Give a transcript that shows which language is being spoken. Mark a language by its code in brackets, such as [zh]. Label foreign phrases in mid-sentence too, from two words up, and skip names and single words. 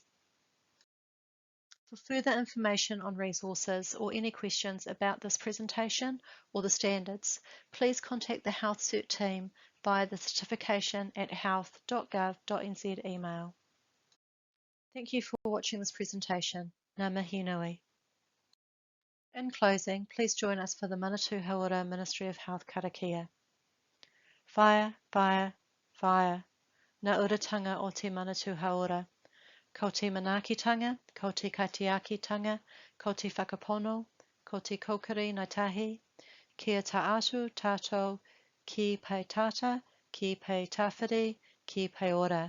[en] For further information on resources or any questions about this presentation or the standards, please contact the HealthCert team via the certification@health.govt.nz email. Thank you for watching this presentation. [mi] Ngā mihi nui. [en] In closing, please join us for the Manatū Haora Ministry of Health karakia. [mi] Whaia, whaia, whaia. Ngā uratanga o te Manatū Haora. Ko te manaakitanga, ko te kaitiakitanga, ko te whakapono, ko te kokiri ngā tahi, kia taatu tātou, ki pai tata, ki pai tawhiri, ki pai ora.